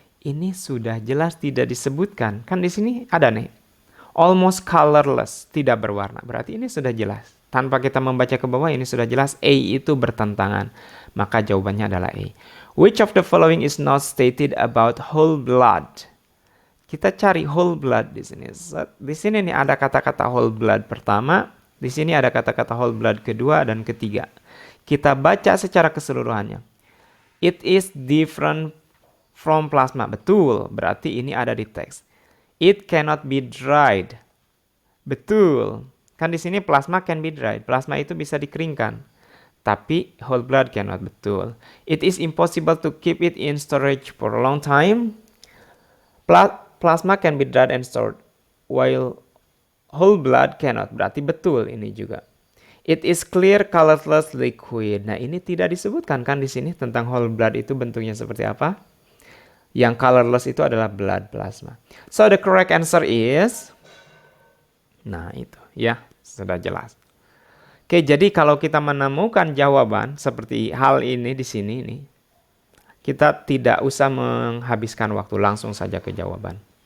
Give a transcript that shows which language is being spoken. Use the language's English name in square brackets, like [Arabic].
[Indonesian] Ini sudah jelas tidak disebutkan. Kan di sini ada nih, [English] almost colorless, [Indonesian] tidak berwarna. Berarti ini sudah jelas. Tanpa kita membaca ke bawah, ini sudah jelas A itu bertentangan. Maka jawabannya adalah A. [English] Which of the following is not stated about whole blood? [Indonesian] Kita cari whole blood di sini. Di sini nih ada kata-kata whole blood pertama. Di sini ada kata-kata whole blood kedua dan ketiga. Kita baca secara keseluruhannya. [English] It is different from plasma. [Indonesian] Betul, berarti ini ada di teks. [English] It cannot be dried. [Indonesian] Betul. Kan di sini plasma [English] can be dried. [Indonesian] Plasma itu bisa dikeringkan. Tapi whole blood cannot. Betul. [English] It is impossible to keep it in storage for a long time. Plasma can be dried and stored. While whole blood cannot. [Indonesian] Berarti betul ini juga. [English] It is clear colorless liquid. [Indonesian] Nah, ini tidak disebutkan kan di sini tentang whole blood itu bentuknya seperti apa? Yang colorless itu adalah blood plasma. [English] So the correct answer is, [Indonesian] nah itu ya, sudah jelas. Oke, jadi kalau kita menemukan jawaban seperti hal ini di sini nih, kita tidak usah menghabiskan waktu, langsung saja ke jawaban.